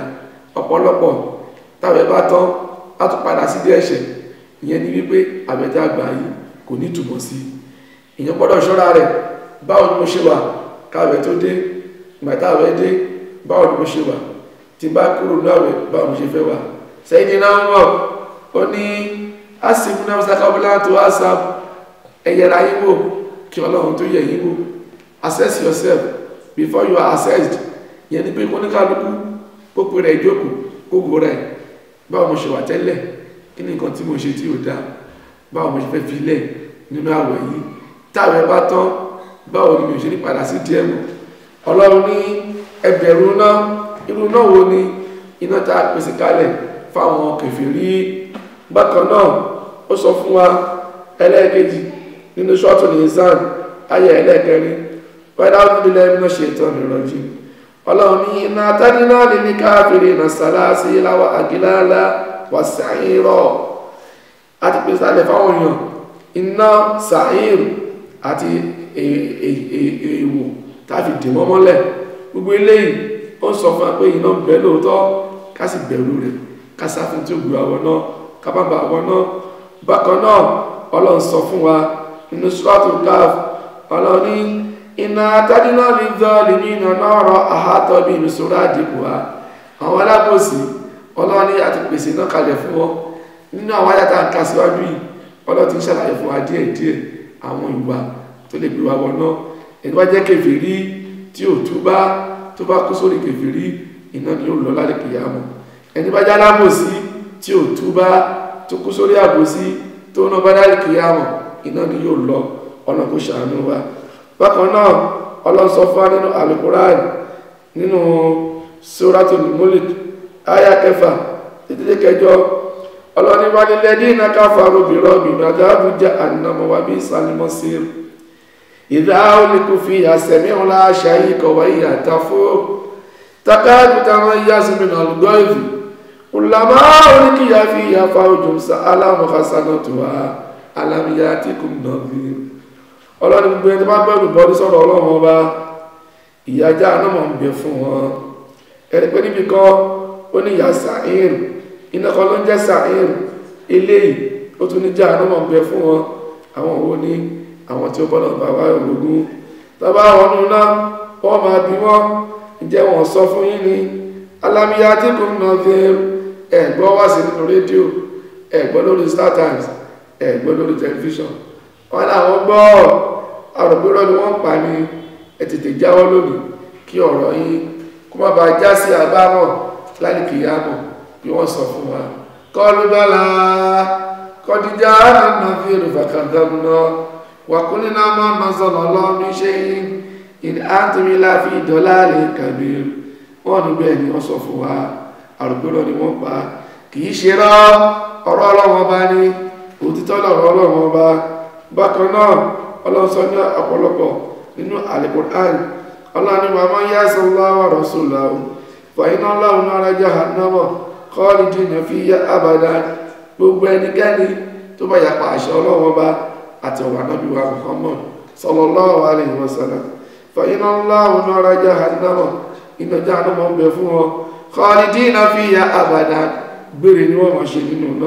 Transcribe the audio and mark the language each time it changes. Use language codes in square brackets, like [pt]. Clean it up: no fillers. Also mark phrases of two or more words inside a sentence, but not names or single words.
[yo] Ọ̀pọ̀lọpọ̀ táwẹ̀ bá tán á tún padà sí dé ẹ̀ṣẹ̀. Ìyẹn ni wípé àwẹ̀ tá a gbà yìí kò ní túmọ̀ sí. Ìyẹn gbọ́dọ̀ ṣọ́ra rẹ̀. Báwo ni mo ṣe wà káwẹ̀ tó dé? Ìgbà táwẹ̀ dé, báwo ni mo ṣe wà? Tí bá kúrò ní àwẹ̀, báwo ni mo ṣe fẹ́ wà? Sẹ́yìn náà wọ̀, ó ní [ar] حاسب نفسك قبل أن تحاسب. [yo] Ẹ yẹra yín wò kí Ọlọ́run tó yẹ̀ yín wò. [en] Assess yourself before you are assessed. [yo] Ìyẹn ni pé kóníkálukú pópó rẹ̀ ìjókòó, gbogbo rẹ̀. Báwo mo ṣe wà tẹ́lẹ̀? Kí ni nǹkan tí mo ṣe tí ò dáa? Báwo mo ṣe fẹ́ fi lẹ̀ nínú àwẹ̀ yìí? Táwẹ̀ bá tán, báwo ni mi ò ṣe ní padà sí díẹ̀ mọ́? Ọlọ́run ní ẹ bẹ̀rù náà. Irú náà wo ni? Iná tá a pèsè kalẹ̀ fáwọn kèfèrí. Bákan náà ó sọ fún wa ẹlẹ́ẹ̀kejì nínú Suratul Insan àyá ẹlẹ́ẹ̀kẹrin, [ar] وأعوذ بالله من الشيطان الرجيم. [yo] Ọlọ́run ní [ar] إنا أعتدنا للكافرين سلاسل وأغلالا وسعيرا. [yo] A ti pèsè kalẹ̀ fáwọn èèyàn iná sa'ir àti èèwọ̀ tá a fi dè wọ́n mọ́lẹ̀. Gbogbo eléyìí ó ń sọ fún wa pé iná ń bẹ lóòótọ́, ká sì bẹ̀rù rẹ̀, ká sá fún tí ó gbé àwọ̀ náà, ká bá ba àwọ̀ náà. Bákan náà Ọlọ́run sọ fún wa nínú Suratul Kahf. Ọlọ́run ní [ar] إنا أعتدنا للظالمين نارا أحاط بهم سرادقها. [yo] Àwọn alábòsí, Ọlọ́run ní àti pèsè náà kalẹ̀ fún wọn. Nínú àwọn àyá tá a kà síwájú yìí, Ọlọ́run ti ń ṣàlàyé fún wa díẹ̀díẹ̀ àwọn ìwà tó lè gbé wa wọ̀ náà. Ẹni bá jẹ́ kèfèrí tí ò túbá, tó bá kú sórí kèfèrí, iná ni yóò lọ láti kìyàmọ̀. Ẹni bá jẹ́ alábòsí tí ò túbá, tó kú sórí àbòsí, tó náà bá láti kìyàmọ̀, iná ni yóò lọ. Ọlọ́run kó ṣàánú wa. Bákan náà Ọlọ́run sọ fún wa nínú Al-Qur'an nínú Suratul Mulk àyá 6 títí dé 8. [ar] ọlọ́ni والذين كفروا بربهم عذاب جهنم وبئس المصير إذا ألقوا فيها سمعوا لها شهيقا وهي تفور تكاد تميز من الغيظ كلما ألقي فيها فوج سألهم خزنتها ألم يأتكم نذير. [yo] ọlọ́ni gbogbo ẹni tó bá bẹ̀rù bọ́dí sọ̀rọ̀ ọlọ́run ọba ìyà Jahannama ń bẹ fún wọn. ẹni pé níbi kan ó ní ìyà sa'ir, iná kan ló ń jẹ́ sa'ir, eléyìí ó tún ní Jahannama ń bẹ fún wọn. àwọn wo ni àwọn tí ó bọ́lọ̀ bá wá ológun tọ́bá wọn nù náà wọ́n máa bí wọ́n ǹjẹ́ wọ́n sọ fún yín ni [ar] ألم يأتكم نذير, [yo] ẹ̀gbọ́ wá sí nínú rédíò, ẹ̀gbọ́ lórí StarTimes, ẹ̀gbọ́ lórí tẹlifíṣàn, wọ́n láwọn gbọ́ àrògbérọ́ ni wọ́n pa ní ẹ tètè jáwọ́ lónìí kí ọ̀rọ̀ yín kó má bàa já sí àbámọ̀ lálìkìyámọ̀ bí wọ́n sọ fún wa. [ar] قالوا بلى قد جاءنا نذير فكذبنا وقلنا ما نزل الله من شيء إن أنتم إلا في ضلال كبير. [yo] wọ́n ní bẹ́ẹ̀ ni wọ́n sọ fún wa, àrògbérọ́ ni wọ́n pa, kì í ṣe rọ́ ọ̀rọ̀ Ọlọ́run Ọba ní òtítọ́ lọ̀rọ̀ Ọlọ́run Ọba. bákan náà Ọlọ́run sọ ní ọ̀pọ̀lọpọ̀ nínú Al-Qur'an, Ọlọ́run ní [ar] ومن يعص الله ورسوله فإن له نار جهنم خالدين فيها أبدا. [yo] gbogbo ẹnikẹ́ni tó bá yapa àṣẹ Ọlọ́run Ọba àti ọ̀rọ̀ Ànábì wa Muhammad [ar] صلى الله عليه وسلم فإن له نار جهنم, [yo] iná Jahannama ń bẹ fún wọn [ar] خالدين فيها أبدا, [yo] gbére ni wọ́n máa ṣe nínú náà.